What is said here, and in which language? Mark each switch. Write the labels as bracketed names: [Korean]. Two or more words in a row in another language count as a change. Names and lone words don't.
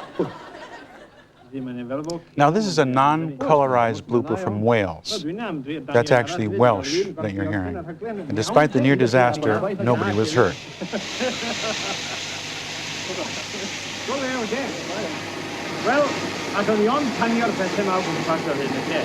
[English] Now, this is a non-colorized blooper from Wales. That's actually Welsh that you're hearing. And despite the near disaster, nobody was hurt. [Welsh] Well, as o'n i ond tanio'r bethau mawr gwmpas ar hyn, lle?